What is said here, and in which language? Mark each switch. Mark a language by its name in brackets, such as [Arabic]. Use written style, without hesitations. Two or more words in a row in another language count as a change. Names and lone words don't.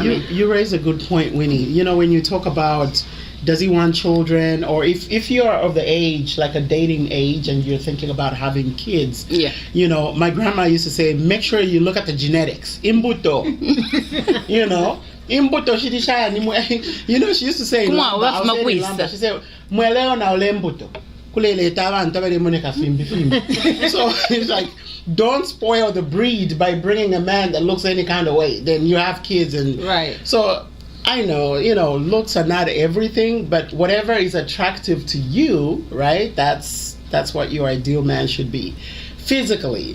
[English] You raise a good point, Winnie. You know, when you talk about does he want children, or if you're of the age, like a dating age, and you're thinking about having kids, you know, my grandma used to say, make sure you look at the genetics. Imbuto. You know, [Lamba] imbuto shidishaya ni [English] you know, she used to say in Lamba, she said, [Lamba] mweleo na ole mbuto. Kulele tabantu aberemoneka fimbi. [English] So it's like, don't spoil the breed by bringing a man that looks any kind of way. Then you have kids, and so I know, you know, looks are not everything, but whatever is attractive to you, right? That's what your ideal man should be, physically.